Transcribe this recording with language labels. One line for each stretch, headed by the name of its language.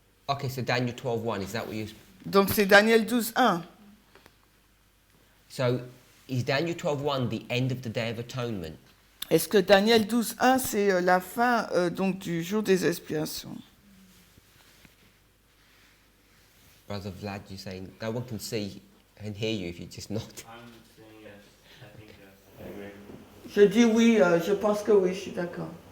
English: Okay, so Daniel 12:1, is that what you...
French: Donc c'est Daniel 12:1.
English: So is Daniel 12:1 the end of the Day of Atonement?
French: Est-ce que Daniel 12:1 c'est la fin donc du jour des expiations?
English: Brother Vlad, you're saying no one can see and hear you if you just nod. I'm saying yes. I think yes. I agree.
French: Je dis oui, je pense que oui, je suis d'accord.